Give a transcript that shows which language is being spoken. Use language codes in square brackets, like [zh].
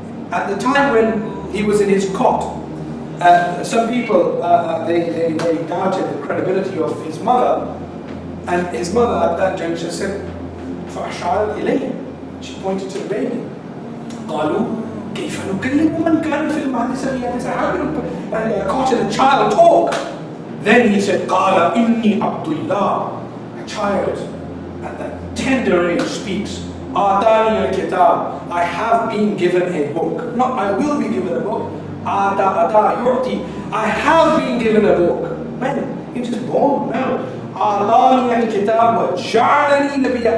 [en] At the time when he was in his cot, some people, they doubted the credibility of his mother, and his mother at that juncture said, [ar] فَأَشْعَرَتْ إِلَيْهِ. [en] She pointed to the baby. [ar] قَالُوا كَيْفَ نُكَلِّمُ مَنْ كَانَ فِي الْمَهْدِ صَبِيًّا. [en] How can a cot and a child talk? Then he said, [ar] قَالَ إِنِّي عَبْدُ اللَّهِ. [en] A child at that tender age speaks. [ar] آتَانِيَ الْكِتَابِ. [en] I have been given a book. Not I will be given a book. [ar] Ata yu'ti. [en] I have been given a book. When? You're just born. No. [ar] Atani al-kitab wa ja'alani nabiyyan.